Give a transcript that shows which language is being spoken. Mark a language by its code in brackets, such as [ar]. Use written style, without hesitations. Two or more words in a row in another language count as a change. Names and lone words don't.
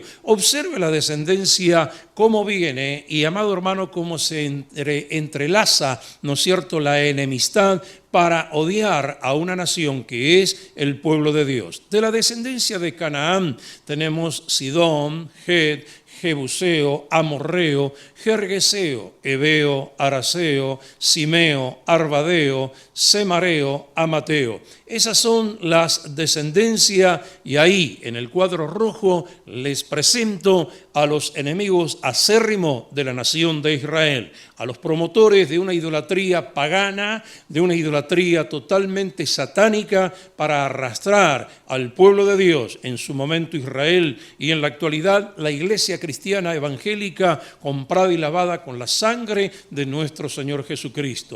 [es] Observe la descendencia, cómo viene, y amado hermano, cómo se entrelaza, ¿no es cierto?, la enemistad para odiar a una nación que es el pueblo de Dios. De la descendencia de Canaán tenemos Sidón, Het, Jebuseo, Amorreo, Gergeseo, Heveo, Araseo, Simeo, Arvadeo, Semareo, Amateo. Esas son las descendencias y ahí en el cuadro rojo les presento a los enemigos acérrimos de la nación de Israel, a los promotores de una idolatría pagana, de una idolatría totalmente satánica para arrastrar al pueblo de Dios, en su momento Israel y en la actualidad la iglesia cristiana evangélica comprada y lavada con la sangre de nuestro Señor Jesucristo.